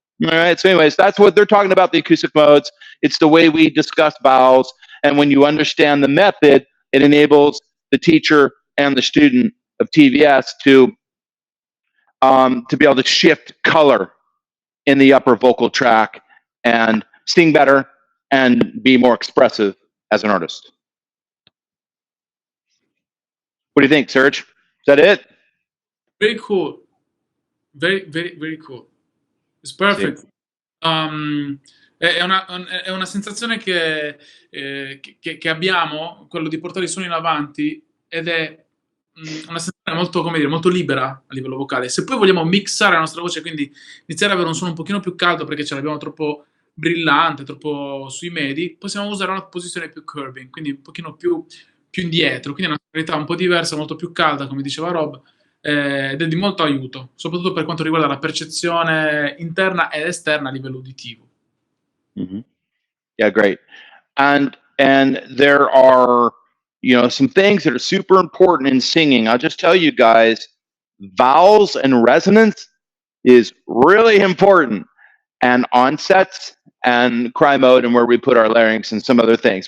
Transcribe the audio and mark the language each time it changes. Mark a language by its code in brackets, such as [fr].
[en] All right, so anyways, that's what they're talking about, the acoustic modes. It's the way we discuss vowels, and when you understand the method, it enables the teacher and the student of TVS to be able to shift color in the upper vocal track and sing better and be more expressive as an artist. What do you think, Serge? Is that it? Very cool. Very, very, very cool. It's perfect. [it] È una sensazione che abbiamo, quello di portare i suoni in avanti, ed è una sensazione molto, come dire, molto libera a livello vocale. Se poi vogliamo mixare la nostra voce, quindi iniziare ad avere un suono un pochino più caldo perché ce l'abbiamo troppo brillante, troppo sui medi, possiamo usare una posizione più curving, quindi un pochino più indietro, quindi è una qualità un po' diversa, molto più calda, come diceva Rob, ed è di molto aiuto, soprattutto per quanto riguarda la percezione interna ed esterna a livello uditivo. [en] Mm-hmm. Yeah, great. And there are, some things that are super important in singing. I'll just tell you guys, vowels and resonance is really important, and onsets and cry mode and where we put our larynx and some other things.